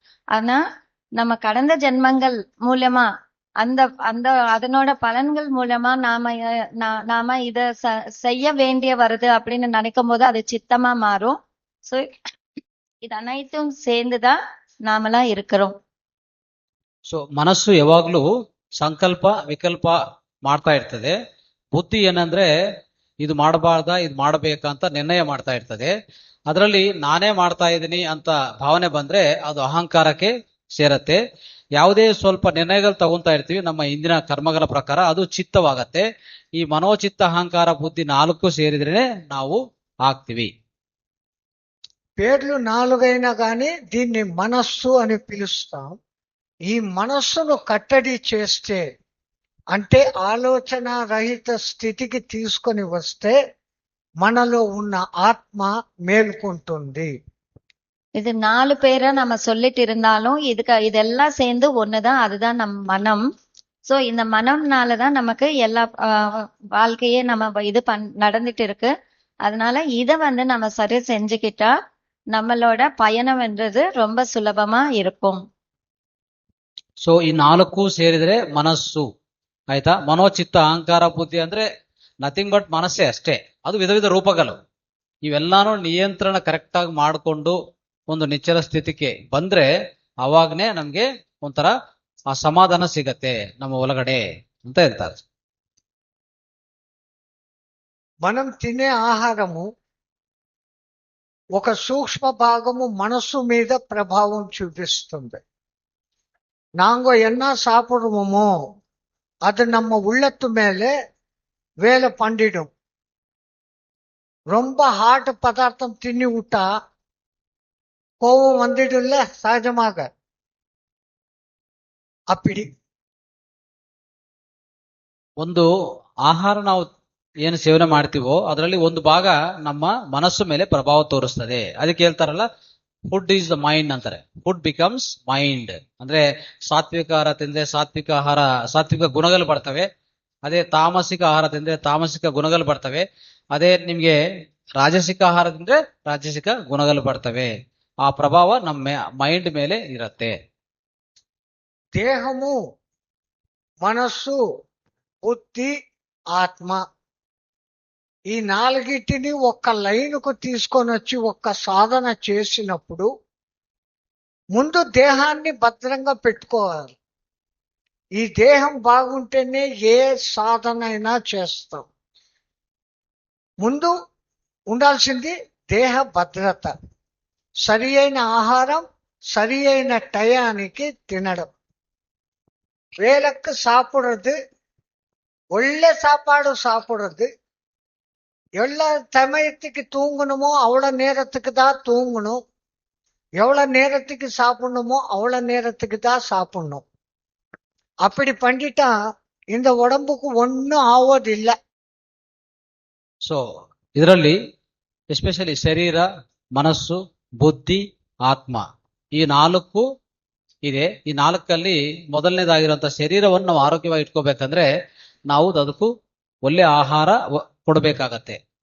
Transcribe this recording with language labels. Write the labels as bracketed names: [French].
[Tamil] ஆனா நம்ம கடந்த ஜென்மங்கள் மூலமா அதனோட பலன்கள் மூலமா நாம இத செய்ய வேண்டிய வருது அப்படின்னு நினைக்கும் போது அது சித்தமா மாறும். சோ இது அனைத்தும் சேர்ந்துதான் நாமெல்லாம் இருக்கிறோம். [Kannada] ಸೊ ಮನಸ್ಸು ಯಾವಾಗ್ಲೂ ಸಂಕಲ್ಪ ವಿಕಲ್ಪ ಮಾಡ್ತಾ ಇರ್ತದೆ. ಬುದ್ಧಿ ಏನಂದ್ರೆ ಇದು ಮಾಡಬಾರ್ದ ಇದು ಮಾಡಬೇಕಂತ ನಿರ್ಣಯ ಮಾಡ್ತಾ ಇರ್ತದೆ. ಅದರಲ್ಲಿ ನಾನೇ ಮಾಡ್ತಾ ಇದ್ದೀನಿ ಅಂತ ಭಾವನೆ ಬಂದ್ರೆ ಅದು ಅಹಂಕಾರಕ್ಕೆ ಸೇರತ್ತೆ. ಯಾವುದೇ ಸ್ವಲ್ಪ ನಿರ್ಣಯಗಳು ತಗೊಂತಾ ಇರ್ತೀವಿ ನಮ್ಮ ಇಂದಿನ ಕರ್ಮಗಳ ಪ್ರಕಾರ, ಅದು ಚಿತ್ತವಾಗತ್ತೆ. ಈ ಮನೋಚಿತ್ತ ಅಹಂಕಾರ ಬುದ್ಧಿ 4 ಸೇರಿದ್ರೆ ನಾವು ಆಗ್ತೀವಿ. [Telugu] పేర్లు 4 అయినా కానీ దీన్ని మనస్సు అని పిలుస్తాం. ఈ మనస్సును కట్టడి చేస్తే, అంటే ఆలోచన రహిత స్థితికి తీసుకొని వస్తే మనలో ఉన్న ఆత్మ మేల్కొంటుంది. [Tamil] இது 4 பேரை நம்ம சொல்லிட்டு இருந்தாலும் இதெல்லாம் சேர்ந்து ஒண்ணுதான். அதுதான் நம் மனம். சோ இந்த மனம்னாலதான் நமக்கு எல்லா வாழ்க்கையே நம்ம இது நடந்துட்டு இருக்கு. அதனால இத நம்ம சரி செஞ்சுக்கிட்டா நம்மளோட பயணம்ன்றது ரொம்ப சுலபமா இருக்கும். [Kannada] ಸೊ ಈ 4 ಸೇರಿದ್ರೆ ಮನಸ್ಸು, ಆಯ್ತಾ? ಮನೋಚಿತ್ತ ಅಹಂಕಾರ ಬುದ್ಧಿ ಅಂದ್ರೆ [English] nothing but [Kannada] ಮನಸ್ಸೇ ಅಷ್ಟೇ. ಅದು ವಿಧ ವಿಧ ರೂಪಗಳು. ಇವೆಲ್ಲಾನು ನಿಯಂತ್ರಣ ಕರೆಕ್ಟ್ ಆಗಿ ಮಾಡಿಕೊಂಡು ಒಂದು ನಿಚ್ಚಲ ಸ್ಥಿತಿಗೆ ಬಂದ್ರೆ ಅವಾಗ್ನೇ ನಮ್ಗೆ ಒಂಥರ ಆ ಸಮಾಧಾನ ಸಿಗತ್ತೆ ನಮ್ಮ ಒಳಗಡೆ ಅಂತ ಹೇಳ್ತಾರೆ. [Telugu] మనం తినే ఆహారము ఒక సూక్ష్మ భాగము మనస్సు మీద ప్రభావం చూపిస్తుంది. [Tamil] நாங்க என்ன சாப்பிடுவோமோ அது நம்ம உள்ளத்து மேலே வேலை பண்ணிடும். ரொம்ப ஹார்ட் பதார்த்தம் தின்னி விட்டா கோபம் வந்துடும்ல சகஜமாக. அப்படி [Kannada] ಒಂದು ಆಹಾರ ನಾವು ಏನು ಸೇವನೆ ಮಾಡ್ತೀವೋ ಅದರಲ್ಲಿ ಒಂದು ಭಾಗ ನಮ್ಮ ಮನಸ್ಸು ಮೇಲೆ ಪ್ರಭಾವ ತೋರಿಸ್ತದೆ. ಅದಕ್ಕೆ ಹೇಳ್ತಾರಲ್ಲ, [English] food is the mind [Kannada] ಅಂತಾರೆ. [English] food becomes mind [Kannada] ಅಂದ್ರೆ ಸಾತ್ವಿಕ ಆಹಾರ ತಿಂದ್ರೆ ಸಾತ್ವಿಕ ಗುಣಗಳು ಬರ್ತವೆ. ಅದೇ ತಾಮಸಿಕ ಆಹಾರ ತಿಂದ್ರೆ ತಾಮಸಿಕ ಗುಣಗಳು ಬರ್ತವೆ. ಅದೇ ನಿಮ್ಗೆ ರಾಜಸಿಕ ಆಹಾರ ತಿಂದ್ರೆ ರಾಜಸಿಕ ಗುಣಗಳು ಬರ್ತವೆ. ಆ ಪ್ರಭಾವ ನಮ್ಮ ಮೈಂಡ್ ಮೇಲೆ ಇರತ್ತೆ. [Telugu] దేహము, మనస్సు, బుద్ధి, ఆత్మ ఈ నాలుగిటిని ఒక్క లైన్కు తీసుకొని వచ్చి ఒక్క సాధన చేసినప్పుడు ముందు దేహాన్ని భద్రంగా పెట్టుకోవాలి. ఈ దేహం బాగుంటేనే ఏ సాధన అయినా చేస్తాం. ముందు ఉండాల్సింది దేహ భద్రత, సరి అయిన ఆహారం, సరి అయిన టయానికి తినడం, [Tamil] வேலைக்கு சாப்பிடுறது, ஒಳ್ಳೆ சாப்பாடு சாப்பிடுறது, எவ்வளோ சமயத்துக்கு தூங்கணுமோ அவ்வளோ நேரத்துக்கு தான் தூங்கணும், எவ்வளோ நேரத்துக்கு சாப்பிடணுமோ அவ்வளோ நேரத்துக்கு தான் சாப்பிடணும். அப்படி பண்ணிட்டா இந்த உடம்புக்கு ஒன்றும் ஆவதில்லை. [Kannada] ಸೊ ಇದರಲ್ಲಿ ಎಸ್ಪೆಷಲಿ ಶರೀರ, ಮನಸ್ಸು, ಬುದ್ಧಿ, ಆತ್ಮ ಈ 4 ಇದೆ. ಈ 4ಅಲ್ಲಿ ಮೊದಲನೇದಾಗಿರುವಂತ ಶರೀರವನ್ನು ನಾವು ಆರೋಗ್ಯವಾಗಿ ಇಟ್ಕೋಬೇಕಂದ್ರೆ ನಾವು ಅದಕ್ಕೂ ಒಳ್ಳೆ ಆಹಾರ ಕೊಡ್ಬೇಕಾಗತ್ತೆ.